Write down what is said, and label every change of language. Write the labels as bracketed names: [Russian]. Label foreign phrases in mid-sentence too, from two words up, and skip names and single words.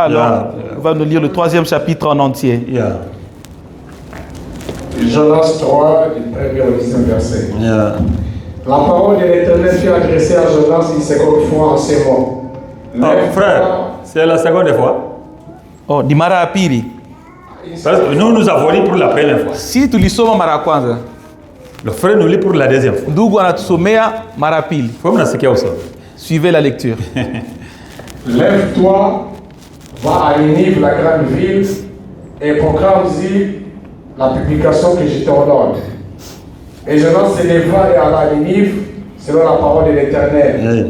[French] Alors, on va nous lire le 3e chapitre en entier. Jonas 3, du 1er au 10e verset. La parole de l'Éternel fut adressée à Jonas une seconde fois en ces mots. Frère, c'est la seconde fois. [Swahili] Oh, di mara ya pili. [French] Nous avons lu pour la première fois. [Swahili] Si tulisoma mara ya kwanza, [French] le frère nous lit pour la deuxième fois. [Swahili] Ndugu anatusomea mara ya pili. [French] Suivez la lecture. Lève-toi, va à Ninive, la grande ville, et proclame-y la publication que je t'ordonne. Et Jonas se leva et alla à Ninive, selon la parole de l'Éternel.